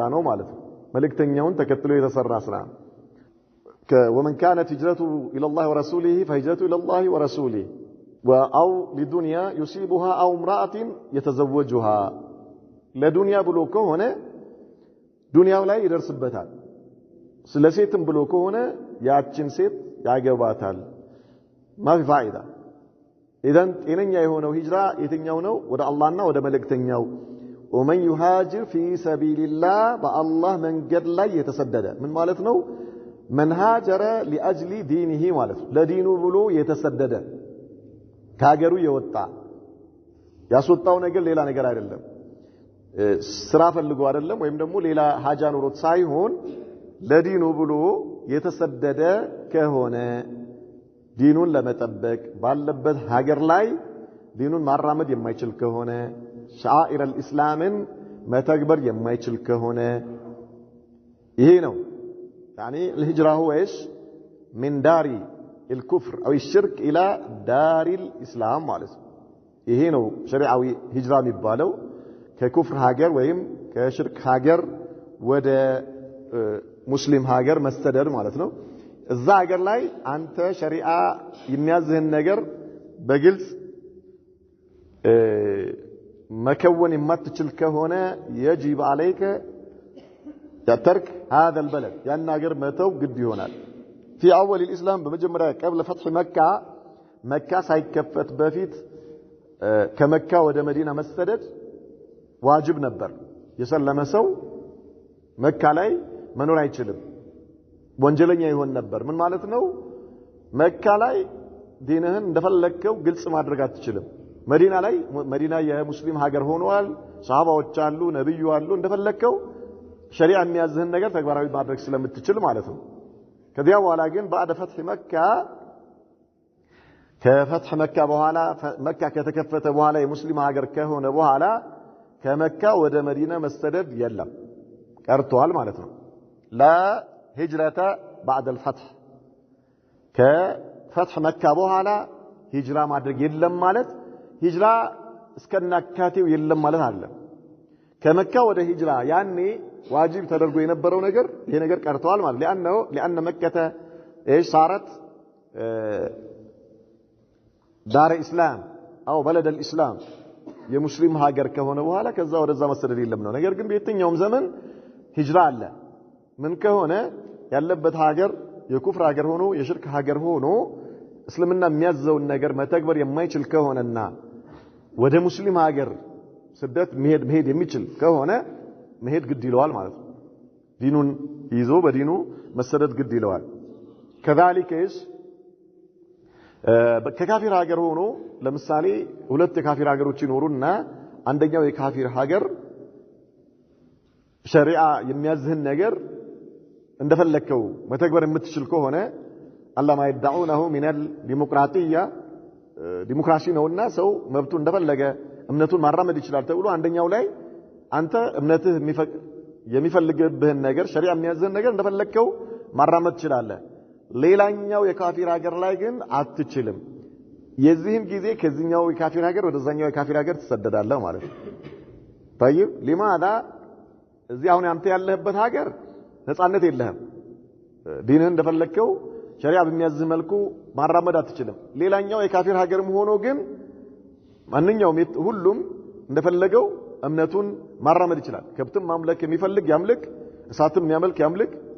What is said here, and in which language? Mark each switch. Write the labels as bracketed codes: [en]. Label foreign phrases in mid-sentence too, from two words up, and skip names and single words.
[am] ነው ማለት ነው መልእክተኛውን ተከትሎ የተሰራ ስራ [ar] ومن كانت هجرته الى الله ورسوله فهجرته الى الله ورسوله او لدنيا يصيبها او امراه يتزوجها لدنيا [am] ብሎ ከሆነ ዱንያው ላይ ይደርስበታል ስለሴትም ብሎ ከሆነ ያችን ሴት ያገባታል [ar] ما في فائدة [am] ኢዳን ጤነኛ የሆነው ሂጅራ የትኛው ነው ወደ አላህና ወደ መልእክተኛው [ar] ومن يهاجر في سبيل الله بالله [am] መንገድ ላይ የተሰደደ ምን ማለት ነው [ar] من هاجر لاجل دينه [am] ማለት ለዲኑ ብሎ የተሰደደ ከሀገሩ የወጣ ያስወጣው ነገር ሌላ ነገር አይደለም ስራ ፈልጎ አይደለም ወይም ደግሞ ሌላ ሀጃ ኑሮት ሳይሆን ለዲኑ ብሎ የተሰደደ ከሆነ ዲኑን ለመጠበቅ ባለበት ሀገር ላይ ዲኑን ማራመድ የማይችል ከሆነ ሻኢር الاسلامን መተግበር የማይችል ከሆነ ይሄ ነው [ar] يعني الهجرة هو ايش من دار الكفر او الشرك الى دار الاسلام [am] ማለት ይሄ ነው ሸሪዓዊ ሂጅራ የሚባለው ከኩፍር ሀገር ወይም ከሽርክ ሀገር ወደ ሙስሊም ሀገር መስተደር ማለት ነው እዛ ሀገር ላይ አንተ ሸሪዓ የሚያዝህን ነገር በግልጽ መከወን የማትችል ከሆነ [ar] يجب عليك ترك هذا البلد [am] ያን ሀገር መተው ግድ ይሆናል [ar] في اول الاسلام [am] በመጀመሪያ قبل [ar] فتح مكة مكة [am] ሳይከፈት በፊት ከመካ ወደ መዲና መሰደድ ዋጅብ ነበር የሰለመ ሰው መካ ላይ መኖር አይችልም ወንጀለኛ ይሆን ነበር ምን ማለት ነው መካ ላይ ዲንህን እንደፈለከው ግልጽ ማድረግ አትችልም መዲና ላይ መዲና የሙስሊም ሀገር ሆኗል ሷሃባዎች አሉ ነብዩ አሉ እንደፈለከው ሸሪዓ የሚያዝህን ነገር ተግባራዊ ማድረግ ስለምትችል ማለት ነው ከዚያ በኋላ ግን [ar] بعد فتح مكة ከفتح مكة [am] በኋላ መካ ከተከፈተ በኋላ የሙስሊም ሀገር ከሆነ በኋላ ከመካ ወደ መዲና መስተደድ የለም ቀርቷል ማለት ነው [ar] لا هجرة بعد الفتح ከفتح مكة [am] በኋላ ሂጅራ ማድረግ የለም ማለት ሂጅራ እስከናካቴው የለም ማለት አለ ከመካ ወደ ሂጅራ ያኔ ዋጅብ ተደርጎ የነበረው ነገር ይሄ ነገር ቀርቷል ማለት [ar] لأن مكة ايش صارت دار اسلام او بلد الاسلام [am] የሙስሊም ሀገር ከሆነ በኋላ ከዛ ወደዛ መሰደድ የለም ነው። ነገር ግን በየትኛውም ዘመን ሂጅራ አለ። ምን ከሆነ ያለበት ሀገር የኩፍር ሀገር ሆኖ የሽርክ ሀገር ሆኖ እስልምና የሚያዘውን ነገር መተግበር የማይችል ከሆነና ወደ ሙስሊም ሀገር ስደት መሄድ የሚችል ከሆነ መሄድ ግድ ይለዋል ማለት ነው። ዲኑን ይዞ በዲኑ መሰደድ ግድ ይለዋል። كذلك ከካፊር ሀገር ሆኖ ለምሳሌ ሁለት የካፊር ሀገሮች ይኖሩና አንደኛው የካፊር ሀገር ሸሪዓ የሚያዝህን ነገር እንደፈለከው መተግበር የምትችል ከሆነ አላማ [ar] ይدعونه من الديمقراطيه [am] ዲሞክራሲ ነውና ሰው መብቱ እንደፈለገ እምነቱን ማራመድ ይችላል ተብሎ አንደኛው ላይ አንተ እምነትህ የሚፈልግብህን ነገር ሸሪዓ የሚያዝህን ነገር እንደፈለከው ማራመድ ትችላለህ። ሌላኛው የካፊር ሀገር ላይ ግን አትችልም። የዚህን ጊዜ ከዚህኛው የካፊር ሀገር ወደዛኛው የካፊር ሀገር ትሰደዳለህ ማለት ነው። [ar] طيب لماذا [am] እዚህ አሁን አንተ ያለህበት ሀገር ነፃነት የለህም። ዲንህን እንደፈለከው ሸሪዓ በሚያዝህ መልኩ ማራመድ አትችልም። ሌላኛው የካፊር ሀገርም ሆኖ ግን ማንኛውም ሁሉም እንደፈለገው እምነቱን ማራመድ ይችላል። ከብትም ማምለክ የሚፈልግ ያምልክ፣ እሳትም የሚያመልክ ያምልክ፣